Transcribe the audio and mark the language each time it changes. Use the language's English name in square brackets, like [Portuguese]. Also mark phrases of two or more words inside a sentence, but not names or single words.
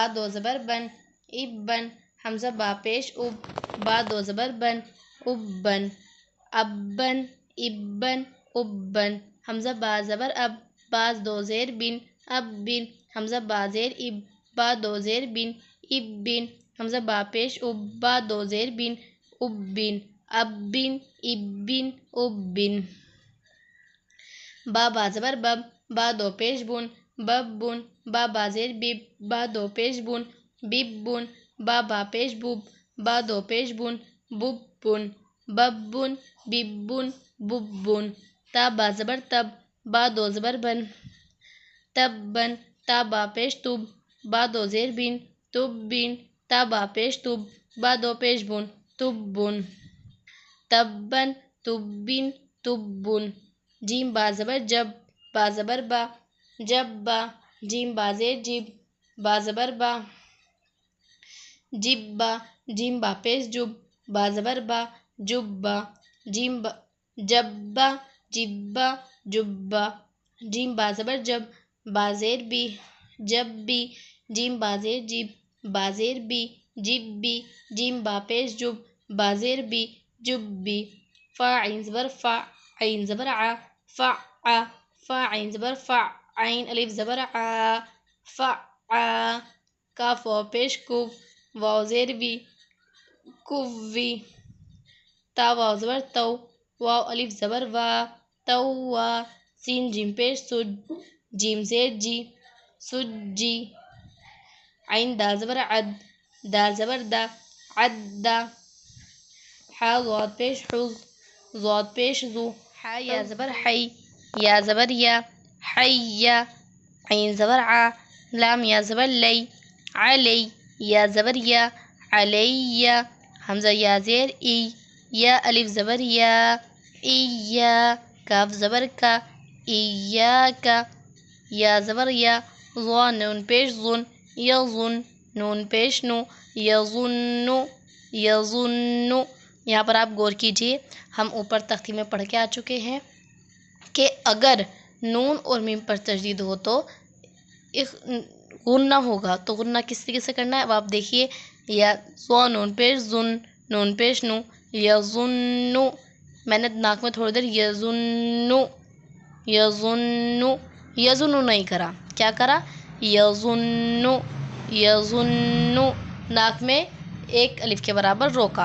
[Urdu] دو زبر بن، اب بن، حمزہ با پیش اب، با دو زبر بن، اب بن، اب بن، اب بن، اب بن، حمزہ با زبر اب، با دو زیر بن، اب بن، حمزہ با زیر اب، با دو زیر بن، اب بن، حمزہ با پیش اب، با دو زیر بن، اب بن، اب بن، اب بن، اب بن، با زبر بب، با دو پیش بن، بب بن، با زیر بب، با دو پیش بن، بب بن، با پیش بب، با دو پیش بن، بب بن، بب بن، بب بن، بب بن، تا زبر تب، با دو زبر بن، تب بن، با پیش تب، با دو زیر بن، تب بن، با پیش تب، با دو پیش بن، تب بن، تب بن، تب بن، تب بن، جیم با زبر جب، با زبر با، جب با، جیم با زیر جب، با زبر با، جب با، جیم با پیش جب، با زبر با، جب با، جیم با، جب با، جب با، جب با، جیم با زبر جب، با زیر بی، جب بی، جیم با زیر جب، با زیر بی، جب بی، جیم با پیش جب، با زیر بی، جب بی، فا عین زبر فا، عین زبر ع، فع، فا عین زبر فع، عین الف زبر ع، فع، کاف واو پیش کف، واو زیر وی، کفوی، تا واو زبر تو، واو الف زبر وا، توا، سین جیم پیش سج، جیم زیر جی، سجی، عین دال زبر عد، دال زبر دا، عد، حا ضاد پیش حز، ضاد پیش زو، حا یا زبر حی، یا زبر یا، حی، عین زبر ع، لام یا زبر لی، علی، یا زبر یا، علی، حمزہ یا زیر ای، یا الف زبر یا، ایا، کاف زبر کا، ایاک، یا زبر یا، ضا نون پیش ظن، یظن، نون پیش نو، یظن، یظن۔ یہاں پر آپ غور کیجیے، ہم اوپر تختی میں پڑھ کے آ چکے ہیں کہ اگر نون اور میم پر تشدید ہو تو غنہ ہوگا، تو غنہ کس طریقے سے کرنا ہے اب آپ دیکھیے، یا ضا نون پیش ظن، نون پیش نو، یظن، میں نے ناک میں تھوڑی دیر یظن، یظن، یظن نہیں کرا، کیا کرا، یظن، یظن، ناک میں ایک الف کے برابر روکا۔